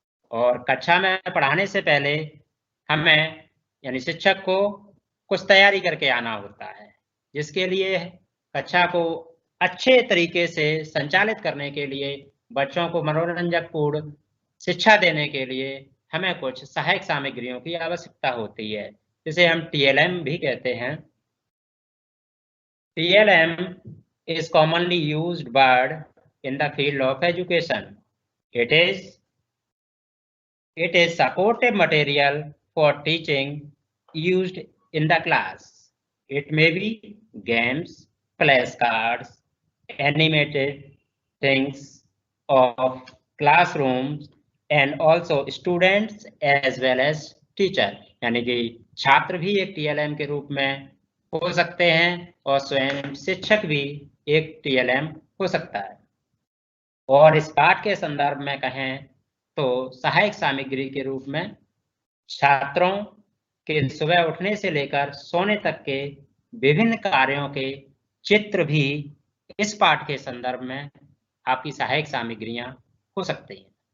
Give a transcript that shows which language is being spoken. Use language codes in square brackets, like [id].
[hi] और कक्षा में पढ़ाने से पहले हमें यानी शिक्षक को कुछ तैयारी करके आना होता है, जिसके लिए कक्षा को अच्छे तरीके से संचालित करने के लिए, बच्चों को मनोरंजक पूर्ण शिक्षा देने के लिए हमें कुछ सहायक सामग्रियों की आवश्यकता होती है, जिसे हम TLM भी कहते हैं। [en] TLM is commonly used word in the field of education. It is supportive material for teaching used in the class. It may be games, flashcards, animated things of classrooms and also students as well as teacher. [hi] यानी कि छात्र भी एक TLM के रूप में हो सकते हैं और स्वयं शिक्षक भी एक TLM हो सकता है। और इस पाठ के संदर्भ में कहें तो सहायक सामग्री के रूप में छात्रों के सुबह उठने से लेकर सोने तक के विभिन्न कार्यों के चित्र भी इस पाठ के संदर्भ में आपकी सहायक सामग्रियां हो सकती हैं।